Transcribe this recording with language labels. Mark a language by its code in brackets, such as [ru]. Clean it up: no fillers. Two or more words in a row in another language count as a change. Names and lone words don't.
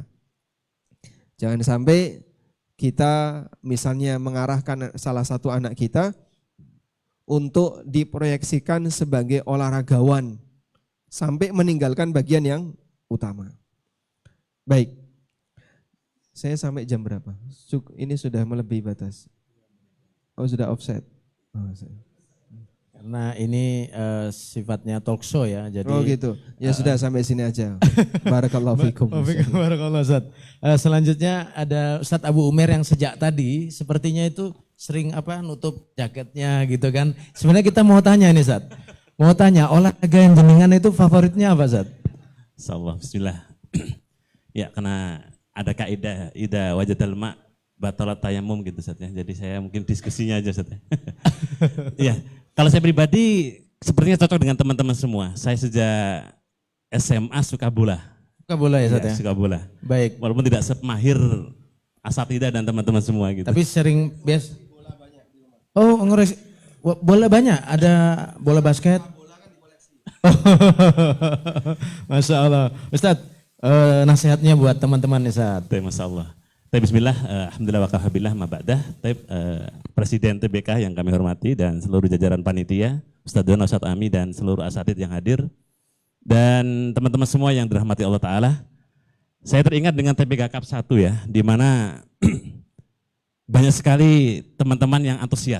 [id] Jangan sampai kita misalnya mengarahkan salah satu anak kita untuk diproyeksikan sebagai olahragawan sampai meninggalkan bagian yang utama. Baik, saya sampai jam berapa? Ini sudah melebihi batas. Oh sudah offset. Karena ini sifatnya [en] talk show [id] ya, jadi. Oh gitu. Ya sudah sampai sini aja. [ar] بارك الله فيكم. [id] Barakallahu Ustaz. Selanjutnya ada Ustadz Abu Umair yang sejak tadi sepertinya itu sering nutup jaketnya gitu kan. Sebenarnya kita mau tanya nih Ustaz. Mau tanya olahraga yang jenengan itu favoritnya apa Ustaz? Insyaallah, bismillah. Ya karena ada kaidah [ar] إذا وجد الماء بطل التيمم [id] gitu Ustaz ya. Jadi saya mungkin diskusinya aja Ustaz ya. Iya, kalau saya pribadi sepertinya cocok dengan teman-teman semua. Saya sejak SMA suka bola. Suka bola ya Ustaz ya? Suka bola. Baik. Walaupun tidak semahir asatidah dan teman-teman semua gitu. Tapi sering Oh, ngurus bola banyak, ada bola basket. [ar] ما شاء الله. [id] Ustadz, nasihatnya buat teman-teman nih Ustaz. [ar] ما شاء الله. بسم الله، الحمد لله وكفى بالله ما بعده. [id] Presiden TBK yang kami hormati dan seluruh jajaran panitia, Ustadz Dono, Ustadz Ami dan seluruh asatid yang hadir. Dan teman-teman semua yang dirahmati Allah Ta'ala. Saya teringat dengan TBK Cup 1 ya, di mana banyak sekali teman-teman yang antusias.